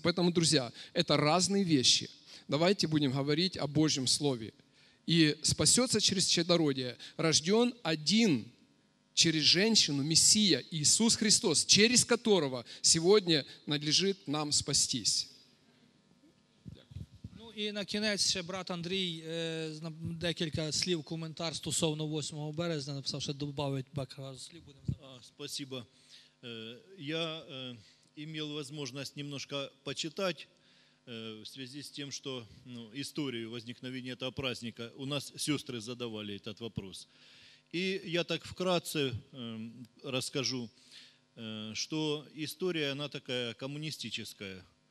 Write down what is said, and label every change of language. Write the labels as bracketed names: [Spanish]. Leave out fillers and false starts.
[Russian] Поэтому, друзья, это разные вещи. Давайте будем говорить о Божьем Слове. И спасется через чадородие, рожден один через женщину, Мессия, Иисус Христос, через которого сегодня надлежит нам спастись. Ну, [Ukrainian] і на кінець ще брат Андрій декілька слів, коментар стосовно 8 березня написав, ще добавить бакалавр слів. [Russian] Спасибо. Я имел возможность немножко почитать в связи с тем, что историю возникновения этого праздника у нас сестры задавали этот вопрос. И я так вкратце расскажу, что история, она такая коммунистическая.